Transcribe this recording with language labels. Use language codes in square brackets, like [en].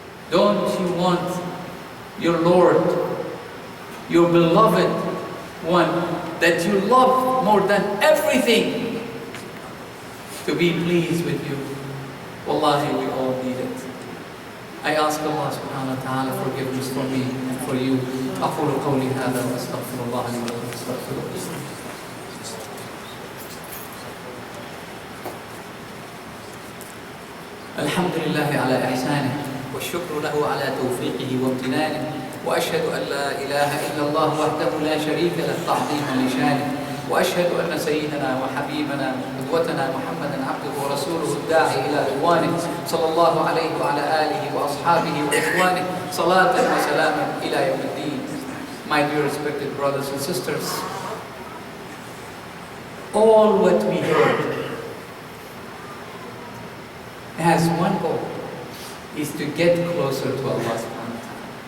[en] Don't you want your Lord, your beloved one that you love more than everything, to be pleased with you? Wallahi, we all need it. I ask Allah subhanahu wa ta'ala forgiveness for me and for you. [ar] أقول قولي هذا وأستغفر الله لي ولكم واستغفروه. الحمد لله على إحسانه والشكر له على توفيقه وامتنانه وأشهد أن لا إله إلا الله وحده لا شريك له تعظيما لشانه وأشهد أن سيدنا وحبيبنا قدوتنا محمدا عبده ورسوله الداعي إلى رضوانه صلى الله عليه وعلى آله وأصحابه وإخوانه صلاة وسلاما إلى يوم الدين. [en] My dear respected brothers and sisters, all what we heard has one goal, is to get closer to Allah subhanahu wa ta'ala.